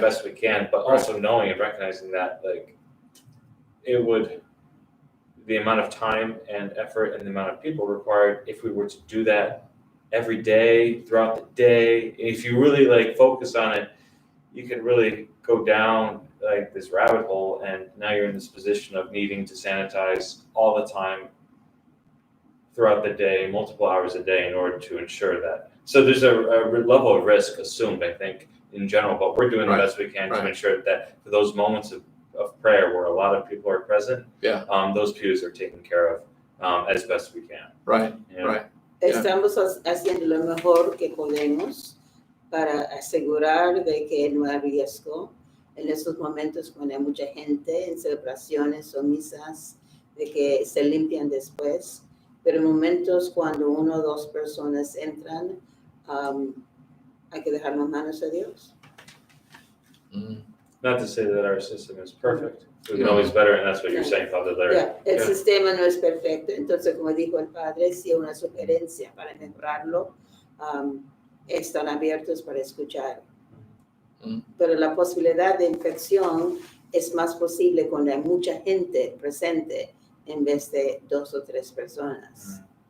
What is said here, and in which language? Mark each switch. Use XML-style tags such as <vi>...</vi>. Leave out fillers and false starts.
<en>best we can, but also knowing and recognizing that, like, the amount of time and effort and the amount of people required, if we were to do that every day, throughout the day, if you really focus on it, you can really go down this rabbit hole, and now you're in this position of needing to sanitize all the time throughout the day, multiple hours a day, in order to ensure that. So there's a level of risk assumed, I think, in general, but we're doing the best we can to ensure that for those moments of prayer where a lot of people are present, those pews are taken care of as best we can. Right.</en> <es>Estamos haciendo lo mejor que podemos para asegurar de que no hay riesgo en esos momentos cuando hay mucha gente en celebraciones o misas, de que se limpian después, pero en momentos cuando una o dos personas entran, hay que dejar las manos a Dios.</es> <en>Not to say that our system is perfect. We can always better, and that's what you're saying, Father Larry.</en> <es>El sistema no es perfecto, entonces, como dijo el padre, si hay una sugerencia para mejorarlo, están abiertos para escuchar. Pero la posibilidad de infección es más posible cuando hay mucha gente presente en vez de 2 o 3 personas.</es>